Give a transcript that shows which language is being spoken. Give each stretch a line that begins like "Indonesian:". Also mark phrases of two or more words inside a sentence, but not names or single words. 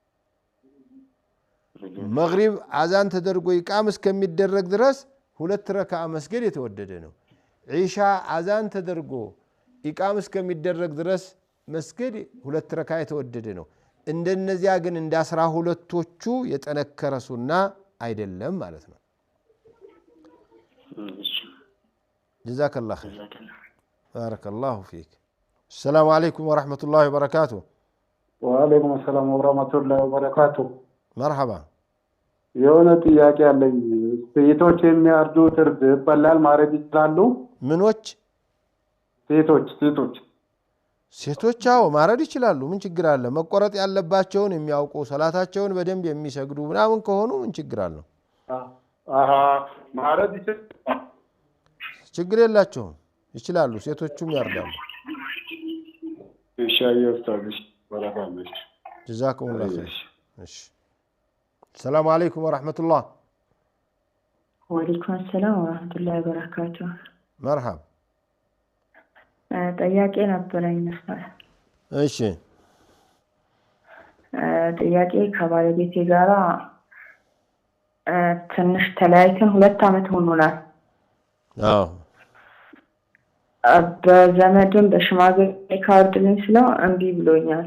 Amharic: መግሪብ አዛን ተደርጎ ኢቃም እስከሚደረግ ድረስ ሁለት ረካዓ መስገድ የተወደደ ነው። ዒሻ አዛን ተደርጎ ኢቃም እስከሚደረግ ድረስ መስገድ ሁለት ረካዓ የተወደደ ነው። እንደነዚያ ግን እንደ 12ቶቹ የጠነከረ ሱና አይደለም ማለት ነው።
Arabic: جزاك الله خير بارك الله فيك። السلام عليكم ورحمة الله وبركاته. وعليكم السلام ورحمة الله وبركاته. مرحبا.
Amharic: የሆነ ጥያቄ አለኝ። ሴቶች የሚያርዱት እርድ ይበላል ማረድ ይችላሉ? ምኖች? ሴቶች አዎ ማረድ ይችላሉ። ምን ችግር አለ? መቆረጥ ያለባቸውን የሚያውቁ ሰላታቸውን በደንብ የሚሰግዱ ምናምን ከሆኑ ምን ችግር አለው? ማረድ ይችላሉ። ችግር የላቸውም፣ ይችላሉ። ሴቶቹም ያርዳሉ።
Arabic: جزاكم الله خير. السلام عليكم ورحمة الله. وعليكم السلام ورحمة الله وبركاته. مرحبا.
Amharic: ጥያቄ ነበረኝ መስማት። እሺ ጥያቄ ከባለቤቴ ጋራ ትንሽ ተለያይተን 2 ዓመት ሆኖናል። አዎ በዘመድም በሽማግሌ ካርድልኝ ስለው እምቢ ብሎኛል።